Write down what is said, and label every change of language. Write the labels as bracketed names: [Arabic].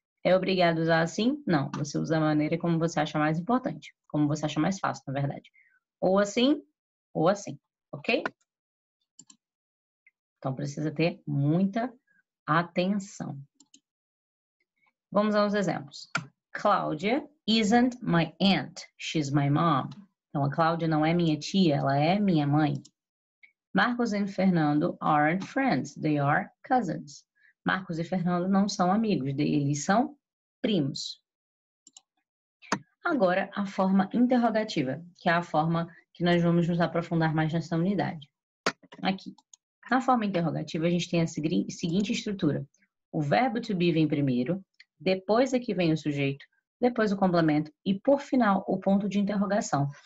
[Portuguese] É obrigado a usar assim? Não, você usa a maneira como você acha mais importante, como você acha mais fácil, na verdade. Ou assim, ok? Então precisa ter muita atenção. Vamos aos exemplos. [English] Cláudia isn't my aunt, she's my mom. [Portuguese] Então, a Cláudia não é minha tia, ela é minha mãe. [English] Marcos e Fernando aren't friends, they are cousins. [Portuguese] Marcos e Fernando não são amigos, eles são primos. Agora, a forma interrogativa, que é a forma que nós vamos nos aprofundar mais nessa unidade. Aqui. Na forma interrogativa, a gente tem a seguinte estrutura. O verbo to be vem primeiro, depois aqui vem o sujeito, depois o complemento e, por final, o ponto de interrogação.